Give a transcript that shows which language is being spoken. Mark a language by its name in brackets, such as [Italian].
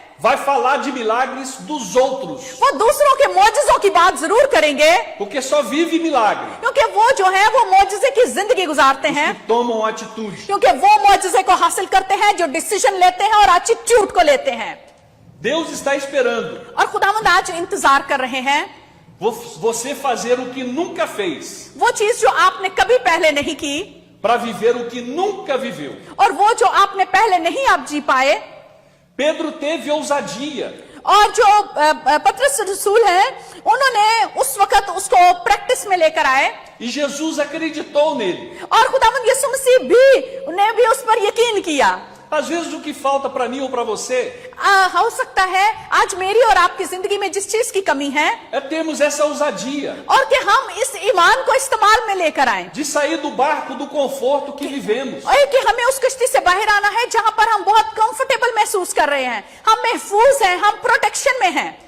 [Portuguese] vai falar de milagres dos outros, [Hindi] वो दूसरों के मौजज़ों की बात जरूर करेंगे, [Portuguese] porque só vive milagre. [Hindi] क्योंकि वो जो है वो मौजज़े की जिंदगी गुजारते हैं, [Portuguese] Que tomam atitude. [Hindi] क्योंकि वो मौजज़े को हासिल करते हैं, जो डिसीजन लेते हैं और एटीट्यूड को लेते हैं। [Portuguese] Deus está esperando [Hindi] और खुदावंद आज इंतजार कर रहे हैं [Portuguese] você fazer o que nunca fez, [Hindi] वो चीज जो आपने कभी पहले नहीं की, [Portuguese] para viver o que nunca viveu. [Hindi] और वो जो आपने पहले नहीं आप जी पाए। [Portuguese] Pedro teve ousadia. [Hindi] और जो पतरस रसूल है, उन्होंने उस वक्त उसको प्रैक्टिस में लेकर आए, [Portuguese] E Jesus acreditou nele. [Hindi] और खुदावंद यीशु मसीह भी उन्हें भी उस पर यकीन किया। [Portuguese] Às vezes o que falta para mim ou para você [Hindi] हो सकता है आज मेरी और आपकी जिंदगी में जिस चीज की कमी है, [Portuguese] é termos essa ousadia [Hindi] और कि हम इस ईमान को इस्तेमाल में लेकर आए, [Portuguese] de sair do barco do conforto que vivemos. [Hindi] और कि हमें उस कश्ती से बाहर आना है जहां पर हम बहुत कंफर्टेबल महसूस कर रहे हैं, हम महफूज हैं, हम प्रोटेक्शन में हैं,